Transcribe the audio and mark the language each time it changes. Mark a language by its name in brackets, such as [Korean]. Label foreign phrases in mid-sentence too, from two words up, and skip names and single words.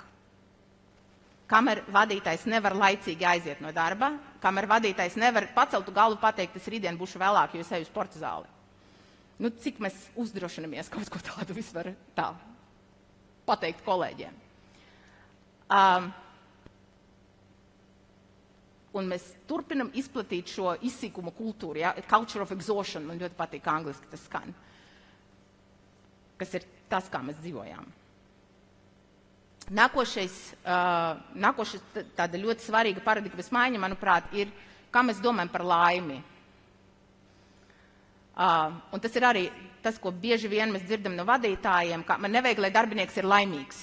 [Latvian] Kamēr vadītājs nevar laicīgi aiziet no darba, kamēr vadītājs nevar paceltu galvu pateikt, es rītdien būšu vēlāk, jo es eju sporta zāli. Cik mēs uzdrošinamies kaut ko tādu vispār tā pateikt kolēģiem. Un mēs turpinam izplatīt šo izsīkuma kultūru, ja? [English] Culture of exhaustion, [Latvian] man ļoti patīk angliski tas skan, kas ir tas, kā mēs dzīvojām. Nākošais tāda ļoti svarīga paradigmas maiņa, manuprāt, ir, kā mēs domājam par laimi. Un tas ir arī tas, ko bieži vien mēs dzirdam no vadītājiem, ka man nevajag, lai darbinieks ir laimīgs.